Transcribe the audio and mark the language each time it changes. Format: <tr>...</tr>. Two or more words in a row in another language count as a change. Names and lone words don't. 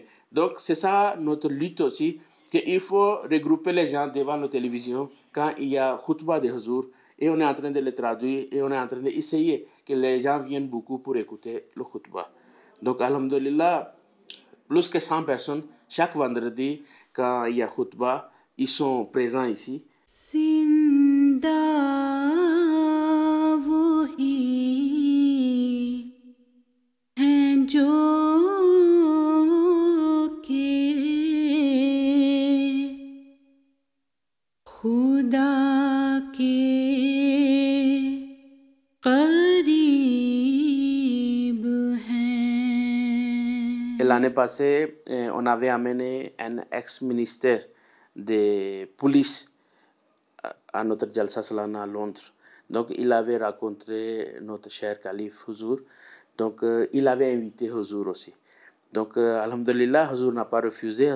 <fr>Donc, c'est ça notre lutte aussi, qu'il faut regrouper les gens devant la télévision quand il y a Khutbah de Huzour et on est en train de le traduire et on est en train d'essayer que les gens viennent beaucoup pour écouter le Khutbah. Donc, alhamdulillah, plus que 100 personnes, chaque vendredi, quand il y a Khutbah, ils sont présents ici.</fr> <ur>زندہ وہی ہیں جو کہ خدا کے قریب ہیں.</ur> <fr>Et l'année passée, on avait amené un ex-ministère de police à notre Jalsa Salana à Londres. Donc, il avait rencontré notre cher calife Huzour. Donc, il avait invité Huzour aussi. Donc, alhamdulillah, Huzour n'a pas refusé.</fr>